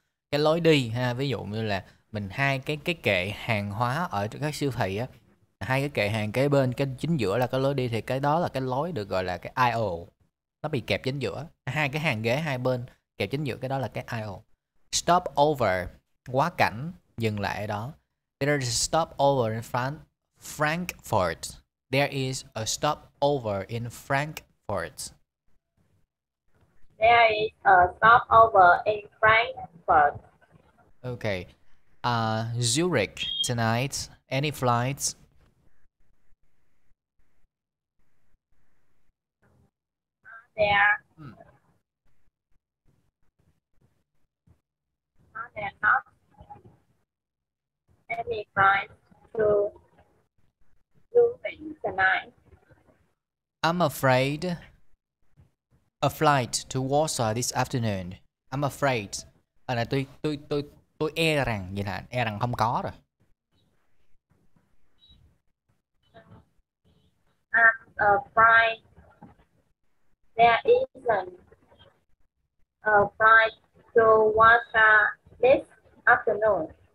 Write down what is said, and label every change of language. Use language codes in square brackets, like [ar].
[vi] Cái lối đi ha, ví dụ như là mình hai cái kệ hàng hóa ở các siêu thị á, hai cái kệ hàng kế bên, cái chính giữa là cái lối đi, thì cái đó là cái lối được gọi là cái aisle. Nó bị kẹp chính giữa, hai cái hàng ghế hai bên kẹp chính giữa, cái đó là cái aisle. Stop over, quá cảnh, dừng lại ở đó. [en] There is a stop over in Frankfurt. There is a stop over in Frankfurt. There is a stopover in Frankfurt. Okay. Zurich tonight. Any flights? Are there not any flights to Zurich tonight? I'm afraid a flight to Warsaw this afternoon. I'm afraid. [vi] Là tôi e rằng vậy là e rằng không có rồi. [en] I'm afraid there isn't a flight to Warsaw this afternoon.